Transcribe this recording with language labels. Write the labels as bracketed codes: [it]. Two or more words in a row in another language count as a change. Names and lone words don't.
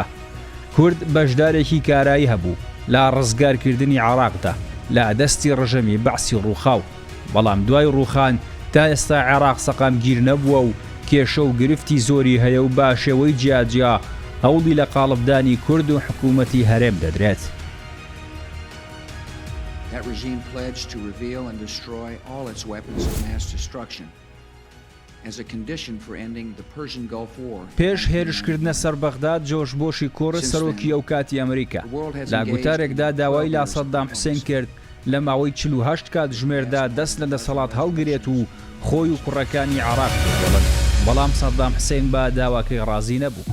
[ckb] کورد بەشدارێکی کارایی هەبوو لە ڕزگارکردنی عێراقدا لە دەستی ڕژەمی بەعسی ڕووخاو، بەڵام دوای ڕووخان تا ئێستا عێراق سەقامگیر نەبووە و کێشە و گرفتی زۆری هەیە و با شێوەی جیاجیا هەوڵی لە قاڵبدانی کورد و حکوومەتی هەرێم دەدرێت. [en] That regime pledged to reveal and destroy all its weapons of mass destruction as a condition for ending the Persian Gulf War. [ckb] پێش هێرشکردنە سەر بەغداد جۆرج بۆشی کوڕ سەرۆکی ئەو کاتی ئەمریکا لا گوتارێکدا داوای لا سەدام حوسێن کرد لە ماوەی 48 کات ژمێردا دەست لە دەسەڵات هەڵگرێت و خۆی و کوڕەکانی عێراق بگەڵن، بەڵام سەدام حوسێن بە داواکەی ڕازی نەبوو.